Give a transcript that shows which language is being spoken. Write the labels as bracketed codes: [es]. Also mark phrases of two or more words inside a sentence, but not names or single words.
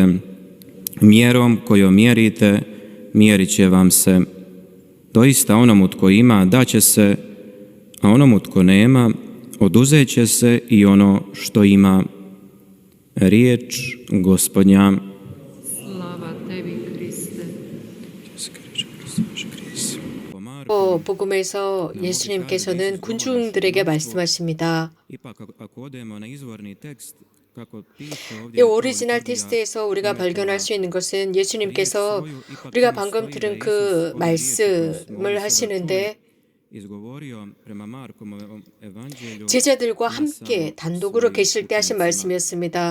[hr] Mjerom kojom mjerite, mjerit će vam se. Doista onomu tko ima, daće se, a onomu tko nema, oduzet će se i ono što ima. Riječ Gospodnja. Slava tebi, Kriste. [ko] 복음에서 예수님께서는 군중들에게 말씀하십니다. 이 오리지널 텍스트에서 우리가 발견할 수 있는 것은 예수님께서 우리가 방금 들은 그 말씀을 하시는데 제자들과 함께 단독으로 계실 때 하신 말씀이었습니다.